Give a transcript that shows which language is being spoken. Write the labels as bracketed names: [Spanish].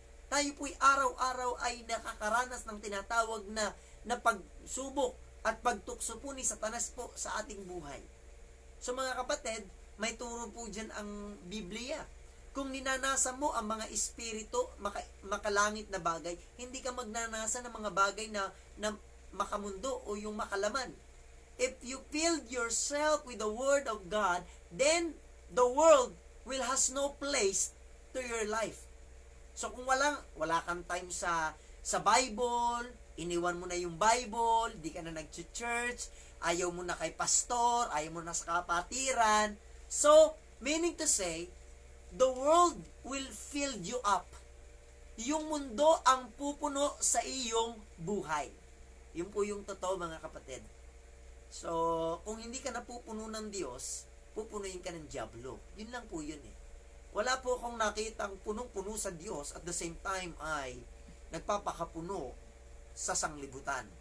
[Filipino] Tayo po ay araw-araw ay nakakaranas ng tinatawag na pagsubok at pagtukso po ni Satanas po sa ating buhay. So mga kapatid, may turo po dyan ang Biblia. Kung ninanasa mo ang mga espiritu, makalangit na bagay, hindi ka magnanasa ng mga bagay na makamundo o yung makalaman. [English] If you filled yourself with the Word of God, then the world will has no place to your life. [Filipino] So kung wala kang time sa Bible, iniwan mo na yung Bible, di ka na nag-church, ayaw mo na kay pastor, ayaw mo na sa kapatiran. [English] So, meaning to say, the world will fill you up. [Filipino] Yung mundo ang pupuno sa iyong buhay. Yun po yung totoo, mga kapatid. So, kung hindi ka napupuno ng Diyos, pupunuin ka ng diablo. Yun lang po yun eh. Wala po akong nakitang punong-puno sa Diyos [English] at the same time [Filipino] ay nagpapakapuno sa sanglibutan.